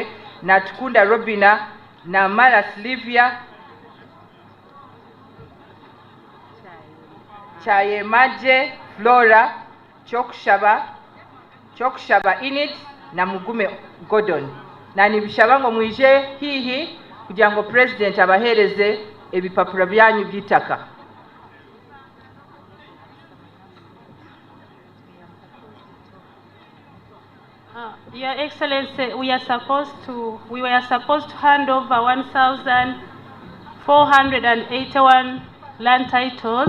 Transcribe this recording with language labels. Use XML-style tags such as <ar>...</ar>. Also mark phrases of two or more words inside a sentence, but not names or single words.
<nyn>Natkunda Robina, Namala Slivia, Chayemaje Flora, Chokshaba Inid na Mugume Gordon. Na nibishaba ngo mwije hihi kugira ngo President abahereze ebipapuro byanyu by'itaka.</nyn> <en>Your Excellency, we were supposed to hand over 1,481 land titles.</en>